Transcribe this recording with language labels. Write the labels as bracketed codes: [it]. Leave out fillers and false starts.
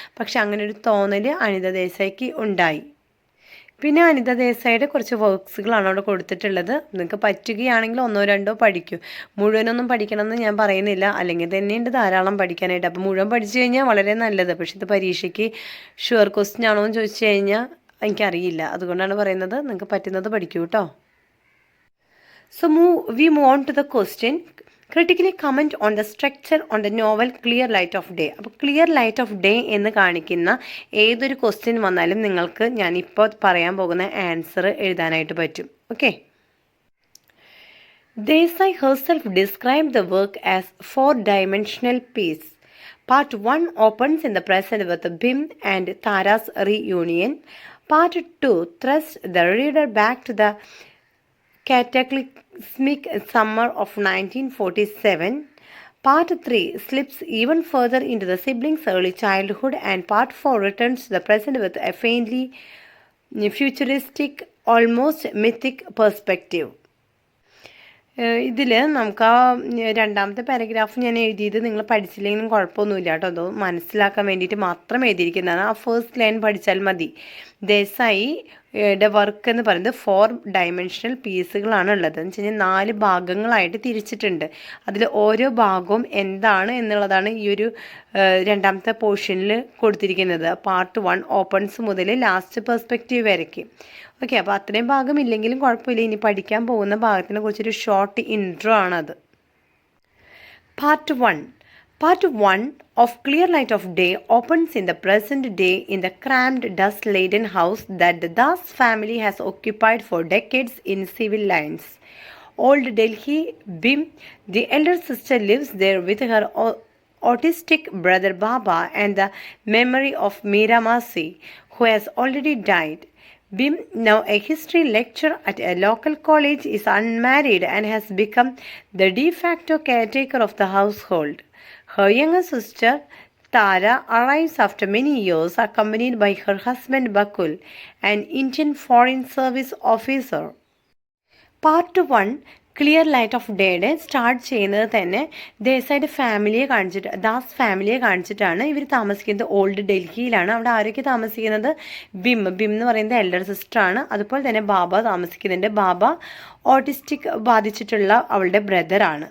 [ml] പക്ഷെ അങ്ങനെ ഒരു തോന്നൽ അനിത ദേശായിക്ക് ഉണ്ടായി. പിന്നെ അനിത ദേശായിയുടെ കുറച്ച് വർക്ക്സുകളാണ് അവിടെ കൊടുത്തിട്ടുള്ളത്. നിങ്ങൾക്ക് പറ്റുകയാണെങ്കിൽ 1-2 പഠിക്കൂ. മുഴുവനൊന്നും പഠിക്കണമെന്ന് ഞാൻ പറയുന്നില്ല, അല്ലെങ്കിൽ തന്നെയുണ്ട് ധാരാളം പഠിക്കാനായിട്ട്. അപ്പോൾ മുഴുവൻ പഠിച്ചു കഴിഞ്ഞാൽ വളരെ നല്ലത്. പക്ഷെ ഇത് പരീക്ഷയ്ക്ക് ഷുവർ ക്വസ്റ്റ്യൻ ആണോ എന്ന് ചോദിച്ചു കഴിഞ്ഞാൽ എനിക്കറിയില്ല. അതുകൊണ്ടാണ് പറയുന്നത്, നിങ്ങൾക്ക് പറ്റുന്നത് പഠിക്കൂ കേട്ടോ. [en] So we move on to the question. Critically comment on the structure on the novel Clear Light of Day. [ml] അപ്പോൾ ക്ലിയർ ലൈറ്റ് ഓഫ് ഡേ എന്ന് കാണിക്കുന്ന ഏതൊരു ക്വസ്റ്റ്യൻ വന്നാലും നിങ്ങൾക്ക് ഞാനിപ്പോൾ പറയാൻ പോകുന്ന ആൻസർ എഴുതാനായിട്ട് പറ്റും. [en] Okay, Desai herself described the work as 4-dimensional piece. Part 1 opens in the present with Bhim and Tara's reunion. Part 2 thrusts the reader back to the cataclysmic summer of 1947. Part 3 slips even further into the siblings' early childhood, and Part 4 returns to the present with a faintly futuristic, almost mythic perspective. [ml] ഇതിൽ നമുക്ക് ആ രണ്ടാമത്തെ paragraph ഞാൻ എഴുതിയത് നിങ്ങൾ പഠിച്ചില്ലെങ്കിലും കുഴപ്പമൊന്നുമില്ല കേട്ടോ. അത് മനസ്സിലാക്കാൻ വേണ്ടിയിട്ട് മാത്രം എഴുതിയിരിക്കുന്നതാണ്. ആ ഫസ്റ്റ് ലൈൻ പഠിച്ചാൽ മതി. ദേശായിയുടെ വർക്ക് എന്ന് പറയുന്നത് 4-dimensional പീസുകളാണ് ഉള്ളത്. എന്ന് വെച്ച് കഴിഞ്ഞാൽ 4 ഭാഗങ്ങളായിട്ട് തിരിച്ചിട്ടുണ്ട്. അതിൽ ഓരോ ഭാഗവും എന്താണ് എന്നുള്ളതാണ് ഈ ഒരു രണ്ടാമത്തെ പോർഷനിൽ കൊടുത്തിരിക്കുന്നത്. പാർട്ട് 1 ഓപ്പൺസ് മുതൽ ലാസ്റ്റ് പെർസ്പെക്റ്റീവ് വരയ്ക്ക്. ഓക്കെ, അപ്പോൾ അത്രയും ഭാഗമില്ലെങ്കിലും കുഴപ്പമില്ല. ഇനി പഠിക്കാൻ പോകുന്ന ഭാഗത്തിനെ കുറിച്ചൊരു ഷോർട്ട് ഇൻട്രോ ആണത്. [en] Part 1 of Clear Light of Day opens in the present day in the cramped, dust-laden house that the Das family has occupied for decades in civil lines. Old Delhi, Bhim, the elder sister, lives there with her autistic brother Baba and the memory of Meera Masi, who has already died. Bhim, now a history lecturer at a local college, is unmarried and has become the de facto caretaker of the household. Her younger sister, Tara, arrives after many years, accompanied by her husband Bakul, an Indian Foreign Service officer. [ml] Part 1 clear light of ഡേയുടെ start ചെയ്യുന്നത് തന്നെ ദേശായിയുടെ ദാസ് ഫാമിലിയെ കാണിച്ചിട്ടാണ്. ഇവർ താമസിക്കുന്നത് old ഡൽഹിയിലാണ്. അവിടെ ആരൊക്കെ താമസിക്കുന്നത്? ബിം എന്ന് പറയുന്നത് എൽഡർ സിസ്റ്ററാണ്. അതുപോലെ തന്നെ ബാബ താമസിക്കുന്നുണ്ട്. ബാബ ഓട്ടിസ്റ്റിക് ബാധിച്ചിട്ടുള്ള അവളുടെ ബ്രദറാണ്.